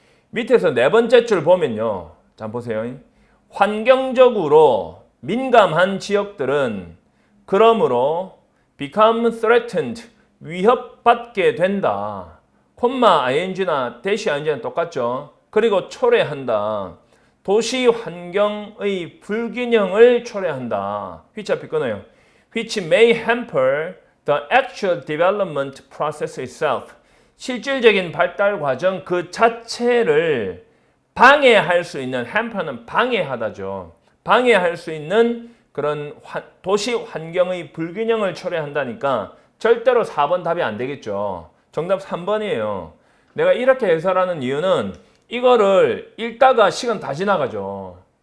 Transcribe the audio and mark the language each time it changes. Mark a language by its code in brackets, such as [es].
[ko] 밑에서 네 번째 줄 보면요. 자, 보세요. 환경적으로 민감한 지역들은 그러므로 [en] become threatened, [ko] 위협받게 된다. 콤마 ing나 대시 ing는 똑같죠. 그리고 초래한다. 도시 환경의 불균형을 초래한다. which 앞에 끊어요. [en] which may hamper the actual development process itself. [ko] 실질적인 발달 과정 그 자체를 방해할 수 있는, 햄퍼는 방해하다죠. 방해할 수 있는 그런 도시 환경의 불균형을 초래한다니까 절대로 4번 답이 안 되겠죠. 정답 3번이에요. 내가 이렇게 해설하는 이유는 이거를 읽다가 시간 다 지나가죠.